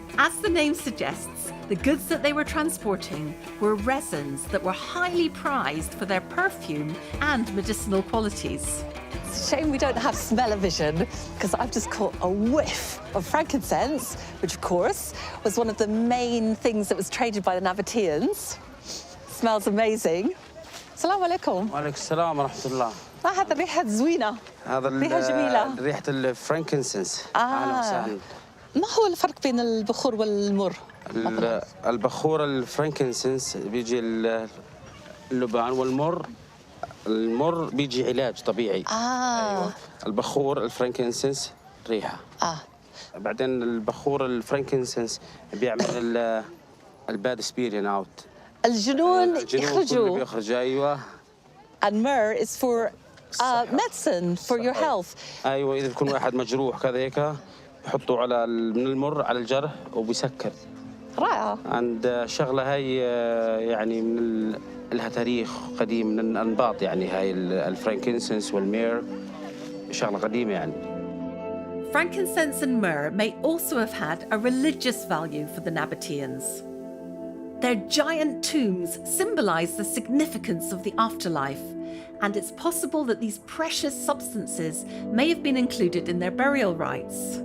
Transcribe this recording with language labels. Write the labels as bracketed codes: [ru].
[en] As the name suggests, the goods that they were transporting were resins that were highly prized for their perfume and medicinal qualities. It's a shame we don't have smell-o-vision, because I've just caught a whiff of frankincense, which, of course, was one of the main things that was traded by the Nabateans. Smells amazing. [ar] Assalamu alaikum. وعليكم السلام ورحمة الله. ما هذا الريحة زوينة. هذا ريحة جميلة. ريحة الفرانكنسنس. أهلا وسهلا. ما هو الفرق بين البخور والمر؟ البخور الفرانكنسنس بيجي اللبان، والمر المر بيجي علاج طبيعي. أيوة. البخور الفرانكنسنس ريحة. بعدين البخور الفرانكنسنس بيعمل [en] الباد spirits out. [ar] الجنون يخرجوا. بيخرج ايوه. [en] And myrrh is for medicine for your health. [ar] ايوه، اذا بيكون واحد مجروح كذا هيك بحطوا على من المر على الجرح وبيسكر. رائعة. عند شغلة هاي يعني من لها تاريخ قديم من الأنباط، يعني هاي الفرانكنسنس والمير شغلة قديمة يعني. [en] Frankincense and myrrh may also have had a religious value for the Nabateans. Their giant tombs symbolize the significance of the afterlife, and it's possible that these precious substances may have been included in their burial rites.